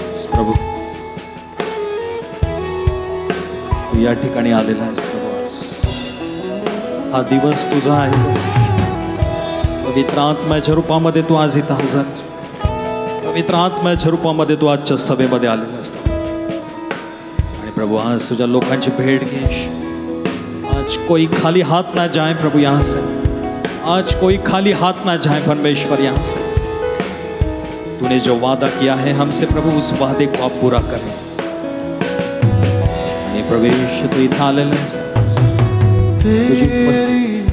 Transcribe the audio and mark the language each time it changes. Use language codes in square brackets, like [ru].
[mr] प्रभू तू या ठिकाणी आलेला आहेस प्रभू, हा दिवस तुझा आहे। पवित्र आत्म्याच्या रूपामध्ये तू आज इथं हजर, पवित्र आत्म्याच्या रूपामध्ये तू आजच्या सभेमध्ये आलेला आहेस आणि प्रभू आज तुझ्या लोकांची भेट घे। [hi] आज कोई खाली हाथ ना जाए प्रभु यहाँ से, आज कोई खाली हाथ ना जाए परमेश्वर यहाँ से। तूने जो वादा किया है हमसे प्रभु, उस वादे को आप पूरा करें। [mr] प्रवेश तू इथं आलेला आहेस, तुझी उपस्थिती